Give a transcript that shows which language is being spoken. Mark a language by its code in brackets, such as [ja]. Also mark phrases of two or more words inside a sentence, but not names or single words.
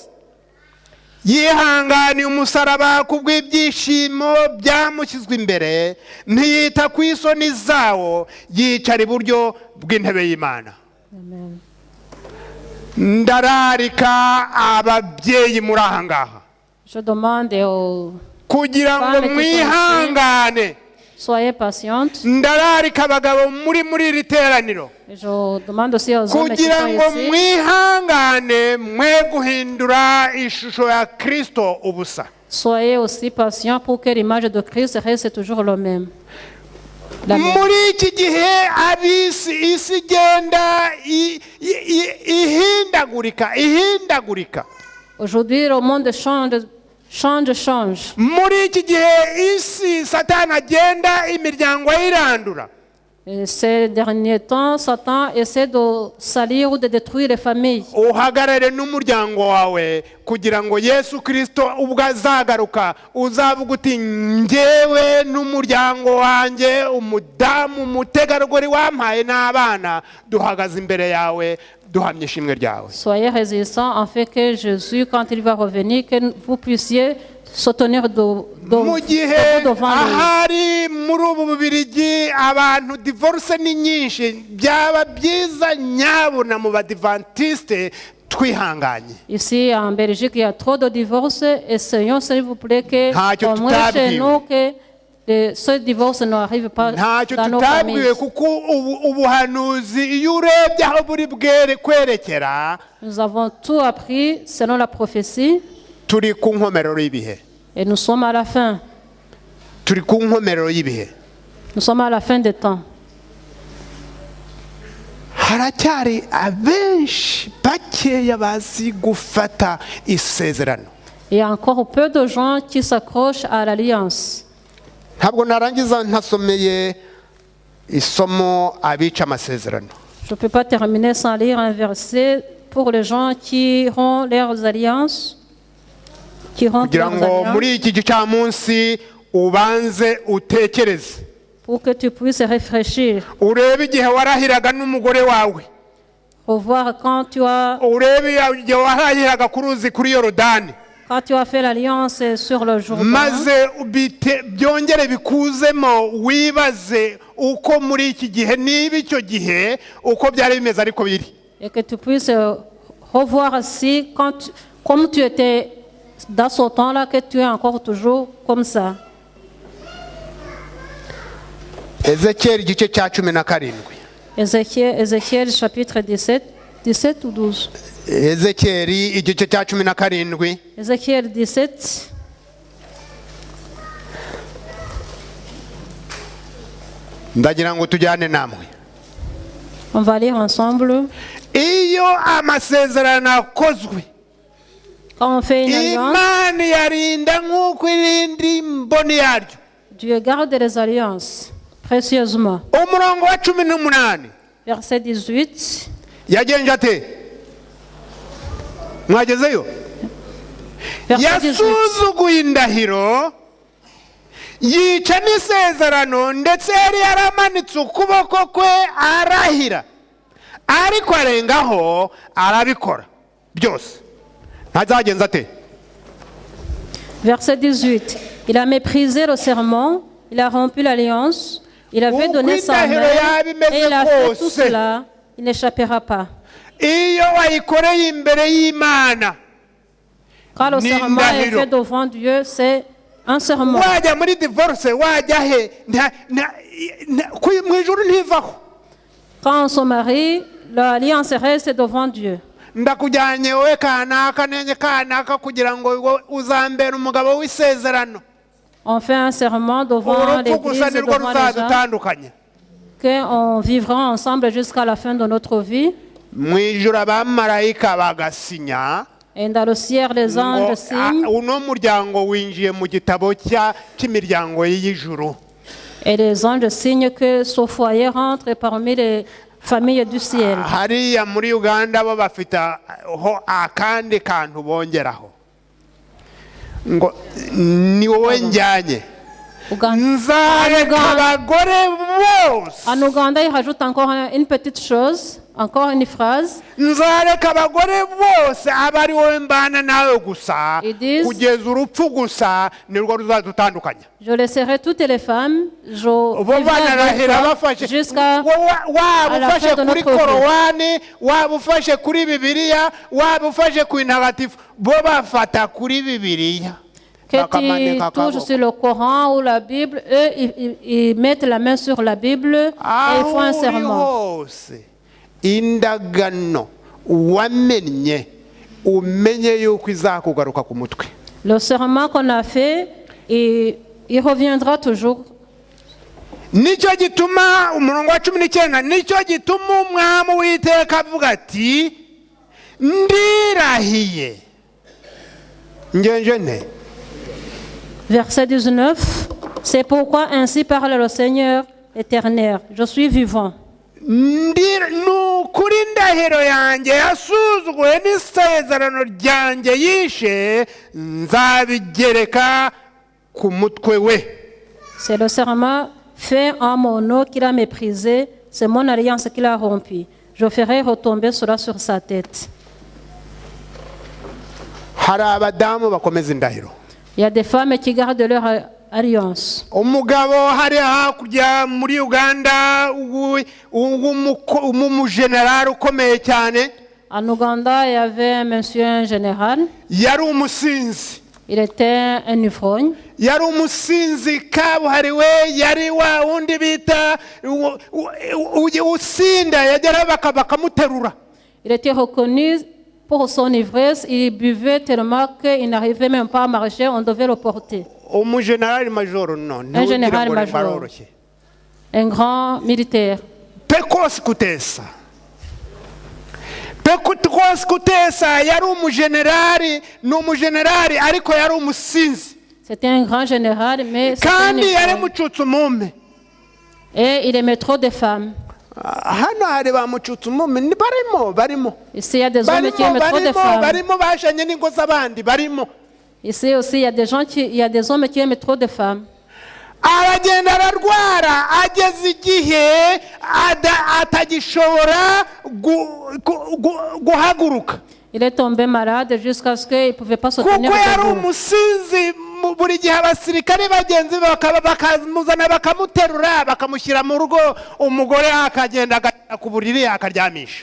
[rw] Yihanganiye umusaraba kubw'ibyishimo byamushyizwe imbere, ntiyita ku isoni zawo, yicara iburyo bw'intebe y'Imana. Amen. Ndararika ababyeyi muri aha ngaha [fr] Je demande aux [rw] kugira ngo [fr] femmes qui sont ici, [rw] mwihangane. [fr] soyez patientes. [rw] Ndararika abagabo muri iri teraniro [fr] Et je demande aussi aux hommes qui [rw] kugira [fr] sont [rw] ngo [fr] ici, [rw] mwihangane, mwe guhindura ishusho ya Kristo ubusa. [fr] soyez aussi patients pour que l'image de Christ reste toujours le même. La même. [rw] Muri iki gihe isi igenda ihindagurika. [fr] Aujourd'hui, le monde change. [rw] Muri iki gihe isi Satani agenda imiryango ayirandura. [fr] Et ces derniers temps, Satan essaie de salir ou de détruire les familles. [rw] Uhagarare n'umuryango wawe kugira ngo Yesu Kristo ubwo azagaruka uzavuga uti, njyewe n'umuryango wanjye, umudamu, umutegarugori wampaye n'abana, duhagaze imbere yawe duhamye ishimwe ryawe. [fr] Soyez résistants en fait que Jésus, quand il va revenir, que vous puissiez se tenir [rw] Mu gihe [fr] devant lui. [rw] ahari muri ubu Bubiligi abantu divorce ni nyinshi, byaba byiza nyabuna mu badivantiste twihanganye. [fr] Ici en Belgique, il y a trop de divorces. Essayons, s'il vous plaît, que [rw] Ntacyo [fr] au moins chez [rw] tutabwiwe. [fr] nous, que ce divorce n'arrive pas [rw] Ntacyo [fr] dans nos [rw] tutabwiwe [fr] familles. [rw] kuko ubuhanuzi iyo urebye aho buri bwere kwerekera, [fr] Nous avons tout appris selon la prophétie [rw] turi ku nkomerero y'ibihe. [fr] et nous sommes à la fin. [rw] Turi ku nkomerero y'ibihe. [fr] Nous sommes à la fin des temps. [rw] Haracyari abenshi bakeya bazi gufata isezerano. [fr] Il y a encore peu de gens qui s'accrochent à l'alliance. [rw] Ntabwo narangiza ntasomeye isomo abica amasezerano. [fr] Je ne peux pas terminer sans lire un verset pour les gens qui ont leurs alliances. Qui rompent [rw] Kugira [fr] leurs [rw] ngo [fr] alliances. [rw] muri iki gicamunsi ubanze utekereze, [fr] Pour que tu puisses réfléchir. [rw] urebe igihe warahiraga n'umugore wawe, [fr] Revoir quand tu as [rw] urebe igihe warahiraga ku ruzi kuri Yorodani, [fr] fait l'alliance sur le Jourdain. [rw] maze byongere bikuzemo, wibaze uko muri iki gihe, niba icyo gihe uko byari bimeze ariko biri. [fr] Et que tu puisses revoir si, comme tu étais dans ce temps-là, que tu es encore toujours comme ça. [rw] Ezekiel igice cya 17. [fr] Ézéchiel chapitre 17 ou 12. [rw] Ezekiel igice cya 17. [fr] Ézéchiel 17. [rw] Ndagira ngo tujyane namwe. [fr] On va lire ensemble. [rw] Iyo amasezerano akozwe, [fr] Quand on fait une alliance, [rw] Imana yarinda nk'uko irindi mboni yaryo. [fr] Dieu garde les alliances précieusement. [rw] Umurongo wa 18 [fr] Verset 18. [rw] yagenje ate? Mwagezeyo? [fr] Verset 18. [rw] Yasuzuguye indahiro, yica n'isezerano, ndetse yari yaramanitse ukuboko kwe arahira, ariko arengaho arabikora byose. Ntazagenza ate? [fr] Verset 18. Il a méprisé le serment, il a rompu l'alliance, il avait donné sa main et il a fait tout cela, il n'échappera pas. [rw] Iyo wayikoreye imbere y'Imana, [fr] Quand le serment est fait devant Dieu, c'est un serment. [rw] wajya muri divorce, wajya he, mu ijuru ntivaho. [fr] Quand on se marie, l'alliance reste devant Dieu. [rw] Ndakujyanye wowe kanaka nenye kanaka kugira ngo uzambere umugabo w'isezerano. [fr] On fait un serment devant l'église, devant les gens, qu'on vivra ensemble jusqu'à la fin de notre vie. [rw] Mu abamarayika bagasinya. [fr] Et dans le ciel, les anges signent. [rw] Uno muryango winjiye mu gitabo cy'imiryango y'ijuru. [fr] Et les anges signent que ce foyer rentre parmi les familles du ciel. [rw] Hariya muri Uganda bo bafite ho akandi kantu bongeraho. Ngo ni wowe njyanye. Nzareka abagore bose. [fr] En Ouganda, il rajoute encore une petite chose, encore une phrase. [rw] Nzareka abagore bose abari wowe mbana nawe gusa kugeza urupfu gusa nirwo ruzadutandukanya. [fr] Je laisserai toutes les femmes, jusqu'à la fin de notre vie. [rw] Waba ufashe kuri Bibiliya, waba ufashe ku ntagatifu, bo bafata kuri Bibiliya. [fr] Que tu touches sur le Coran ou la Bible, eux, ils mettent la main sur la Bible et ils font un serment. [rw] Indagano wamenye umenye yuko izakugaruka ku mutwe. [fr] Le serment qu'on a fait, il reviendra toujours. [rw] Nicyo gituma umurongo wa 19 nicyo gituma umwami w'Iteka avuga ati ndirahiye ngenje ne. [fr] Verset 19, c'est pourquoi ainsi parle le Seigneur éternel, je suis vivant. [rw] Nukuri ndahiro yanjye yasuzugwe n'isezerano ryanjye yishe nzabigereka ku mutwe we. [fr] C'est le serment fait en mon nom qu'il a méprisé, c'est mon alliance qu'il a rompu. Je ferai retomber cela sur sa tête. [rw] Hari abadamu bakomeza indahiro. [fr] Il y a des femmes qui gardent leur alliance. [rw] Umugabo hari hakurya muri Uganda umujenerali ukomeye cyane. [fr] En Ouganda, il y avait un monsieur, un général. [rw] Yari umusinzi. [fr] Il était un ivrogne. [rw] Yari umusinzi kabuhariwe, yari wa wundi bita usinda yagera bakamuterura. [fr] Il était reconnu pour son ivresse, il buvait tellement qu'il n'arrivait même pas à marcher, on devait le porter. Un général major, un grand militaire. [rw] Pekos Kutesa yari umujenerali, n'umujenerali ariko yari umusinzi. [fr] C'était un grand général, mais [rw] kandi yari mucutse umume. [fr] Et il aimait trop de femmes. [rw] Hano hari bamucutse umume barimo. [fr] Ici il y a des hommes qui aiment trop de femmes. [rw] Barimo bashanye n'ingo z'abandi barimo. [fr] Ici aussi il y a des gens il y a des hommes qui aiment trop de femmes. [rw] Aragenda ararwara ageze igihe atagishobora guhaguruka. [fr] Il est tombé malade jusqu'à ce qu'il ne pouvait pas se tenir debout. [rw] Kuko yari umusinzi buri gihe abasirikare bagenzi bakamuzana bakamuterura bakamushyira mu rugo umugore akagenda ku buriri akaryamisha.